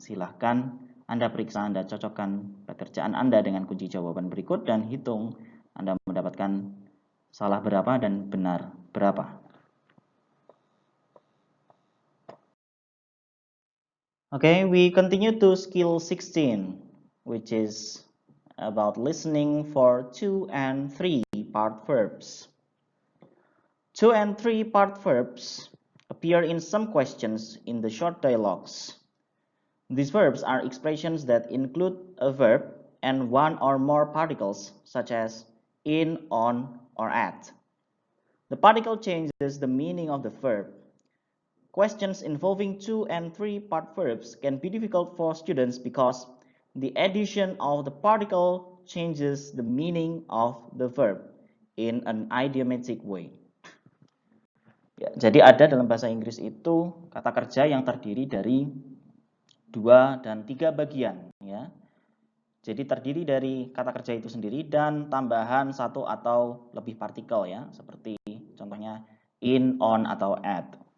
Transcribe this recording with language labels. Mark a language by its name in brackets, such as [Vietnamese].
[Indonesian] Silahkan Anda periksa, Anda cocokkan pekerjaan Anda dengan kunci jawaban berikut dan hitung Anda mendapatkan salah berapa dan benar berapa. [English] Okay, we continue to skill 16, which is about listening for 2 and 3 part verbs. 2 and 3 part verbs appear in some questions in the short dialogues. These verbs are expressions that include a verb and one or more particles, such as in, on, or at. The particle changes the meaning of the verb. Questions involving 2 and 3 part verbs can be difficult for students because the addition of the particle changes the meaning of the verb in an idiomatic way. [Indonesian] Ya, jadi ada dalam bahasa Inggris itu kata kerja yang terdiri dari 2 dan 3 bagian. Ya. Jadi terdiri dari kata kerja itu sendiri dan tambahan 1 atau lebih partikel, ya, seperti contohnya in, on, atau at.